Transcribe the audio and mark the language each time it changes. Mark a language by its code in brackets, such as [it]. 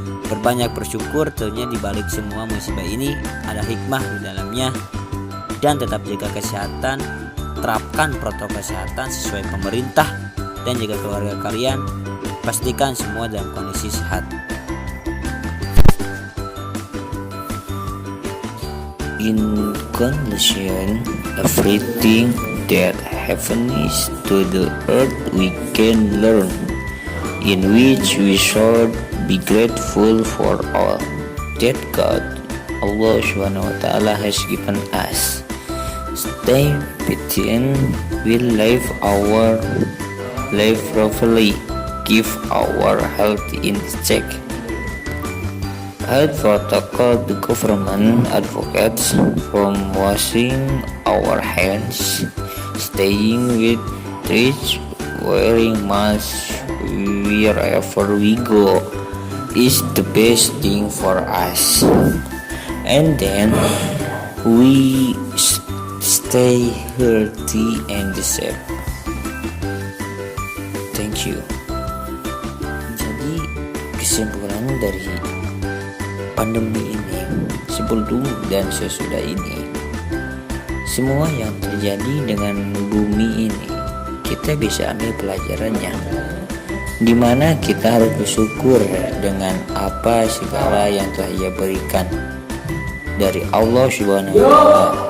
[id] Berbanyak bersyukur, tentunya di balik semua musibah ini ada hikmah di dalamnya, dan tetap jaga kesehatan, terapkan protokol kesehatan sesuai pemerintah, dan jaga keluarga kalian, pastikan semua dalam kondisi sehat. [en] In conclusion, everything that happens to the earth we can learn in which we should be grateful for all that God, Allah Subhanahu wa Ta'ala, has given us. Stay patient, we live our life properly, keep our health in check. Health protocol, the government advocates from washing our hands, staying with trees, wearing masks wherever we go is the best thing for us. And then we stay healthy and safe. Thank you. [id] Jadi kesimpulan dari pandemi ini, sebelum dan sesudah ini, semua yang terjadi dengan bumi ini kita bisa ambil pelajarannya, dimana kita harus bersyukur dengan apa segala yang telah Ia berikan dari Allah Subhanahu wa Ta'ala.